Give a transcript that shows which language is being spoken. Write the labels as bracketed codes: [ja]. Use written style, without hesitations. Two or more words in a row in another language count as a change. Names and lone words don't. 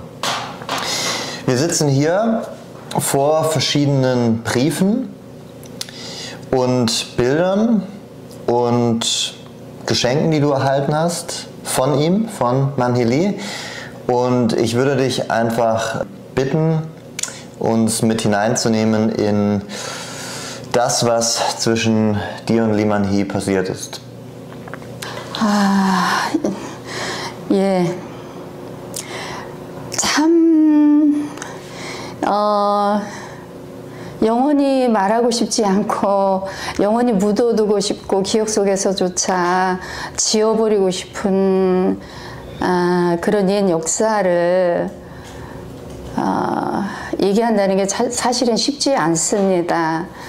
[de] Wir sitzen hier vor verschiedenen Briefen und Bildern und Geschenken, die du erhalten hast von ihm, von Manhili. Und ich würde dich einfach bitten, uns mit hineinzunehmen in das, was zwischen dir und Lee Man-hee passiert ist. [ko] 예. 참, 영원히 말하고 싶지 않고, 영원히 묻어두고 싶고, 기억 속에서조차 지워버리고 싶은 그런 옛 역사를 얘기한다는 게 사실은 쉽지 않습니다.